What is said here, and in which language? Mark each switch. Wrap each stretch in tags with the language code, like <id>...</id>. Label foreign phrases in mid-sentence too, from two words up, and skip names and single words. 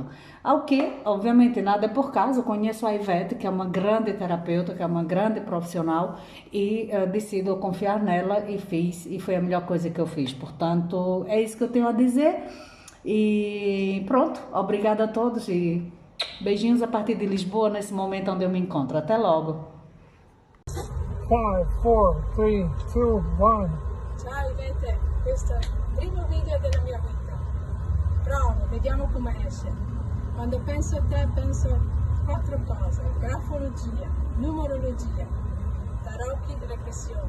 <pt>Ao que, obviamente, nada é por causa, eu conheço a Ivete, que é uma grande terapeuta, que é uma grande profissional, e decido confiar nela e fiz, e foi a melhor coisa que eu fiz. Portanto, é isso que eu tenho a dizer, e pronto, obrigada a todos, e beijinhos a partir de Lisboa, nesse momento onde eu me encontro. Até logo! 5, 4, 3, 2, 1.</pt> <it>Ciao Ivete, questo è il primo video della mia vita. Provo, vediamo come esce. Quando penso a te penso a 4 cose: grafologia, numerologia, tarocchi, regressione.</it>